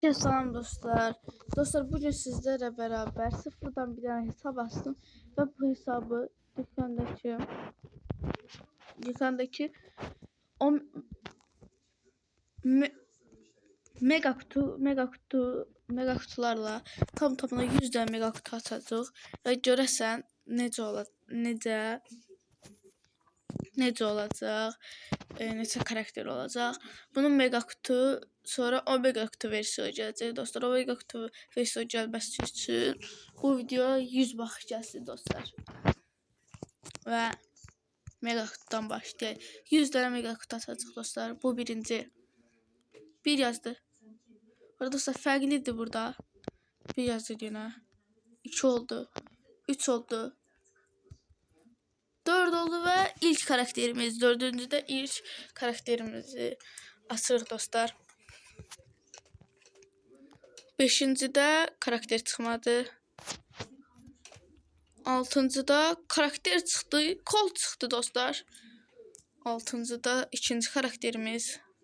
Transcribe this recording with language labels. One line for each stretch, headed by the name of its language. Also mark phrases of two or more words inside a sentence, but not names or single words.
Turkish: Salam dostlar. Dostlar bugün sizlerle beraber sıfırdan bir tane hesap açtım ve bu hesabı dükkandaki o me, mega kutularla tam tamına 100 tane mega kutu
Azerbaijani: açacağıq və görəsən necə olacaq, neçə karakter olacaq. Bunun mega kutu, sonra o mega kutu versiyonu gələcək dostlar. O mega kutu versiyonu gəlməsi üçün bu videoya 100 baxış gəlsin dostlar. Və mega kutudan başlayaq. 100 tane mega kutu açacaq dostlar. Bu birinci. Bir yazdı. Burada dostlar fərqlidir burada. Bir yazdı yine. 2 oldu. 3 oldu. 4 oldu ve ilk karakterimiz, dördüncüde ilk karakterimizi açırıq dostlar. 5-cidə karakter çıxmadı. 6-cıda karakter çıxdı, kol çıxdı dostlar. 6-cıda ikinci karakterimiz.